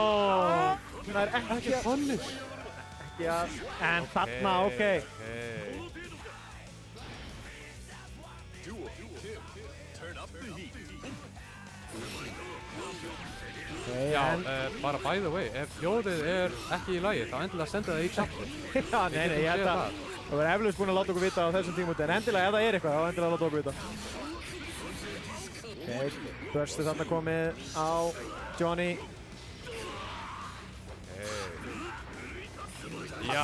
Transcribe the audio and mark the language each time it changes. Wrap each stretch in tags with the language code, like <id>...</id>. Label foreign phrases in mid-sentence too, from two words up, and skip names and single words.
<is>Það er ekki að... punish. Ekki að... En þarna, ok. Já, bara</is> <en>by the way,</en> <is>ef hljóðið er ekki í lagi, þá endilega senda það í chatinu. Já, nei, ég held að það verður eflaust búin að láta okkur vita á þessum tímúti, en endilega ef það er eitthvað, þá endilega láta okkur vita. Ok, burstið þarna komið á Johnny. Já,</is>